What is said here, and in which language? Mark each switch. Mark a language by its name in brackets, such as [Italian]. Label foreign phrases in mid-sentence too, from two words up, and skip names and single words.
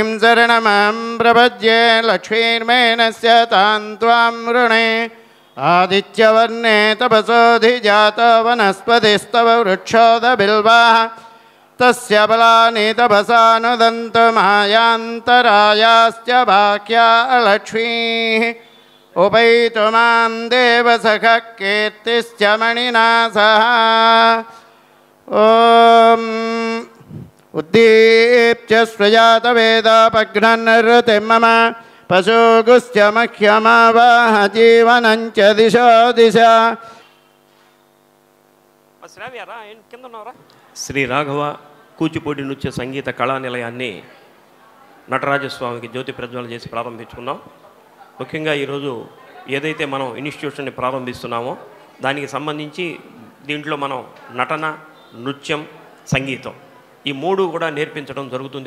[Sanskrit] शरणमहं प्रपद्ये लक्ष्मीर्मेणस्य तां त्वां वृणे आदित्यवर्णे तपसोऽधिजात वनस्पतिस्तव वृक्षोदबिल्वाः तस्य फलानि तपसानुदन्तु मायान्तरायाश्च बाह्या लक्ष्मीः उपैतु मां देवसखः कीर्तिश्च मणिना सह ॐ उद्दीप्य स्वजातवेदपघ्नन्नृतिं मम पशुगुश्च मह्यमावाह जीवनञ्च दिशो दिशा. [Telugu] శ్రీ రాఘవ కూచిపూడి నృత్య సంగీత కళా నిలయాన్ని నటరాజస్వామికి జ్యోతి ప్రజ్వలన చేసి ప్రారంభించుకున్నాం. ముఖ్యంగా ఈరోజు ఏదైతే మనం ఇన్స్టిట్యూషన్ని ప్రారంభిస్తున్నామో దానికి సంబంధించి దీంట్లో మనం నటన, నృత్యం, సంగీతం ఈ 3 కూడా నేర్పించడం జరుగుతుంది.